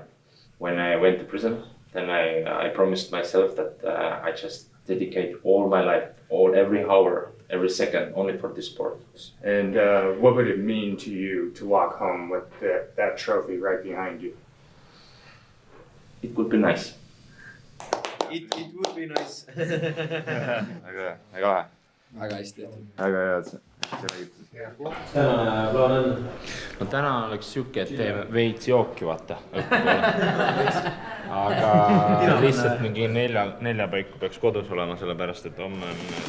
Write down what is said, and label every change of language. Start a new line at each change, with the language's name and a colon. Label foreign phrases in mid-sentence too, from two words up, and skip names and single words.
English: When I went to prison, then I promised myself that I just dedicate all my life, every hour, every second, only for this sport. And what would it mean to you to walk home with that trophy right behind you? It would be nice. It would be nice.
Estonian: Väga lahe. Väga hästi tehtud. Väga head. Tänane plaan on? No täna oleks siuke, et teeme veits jooki, vaata. Aga lihtsalt mingi nelja paiku peaks kodus olema, sellepärast, et homme on...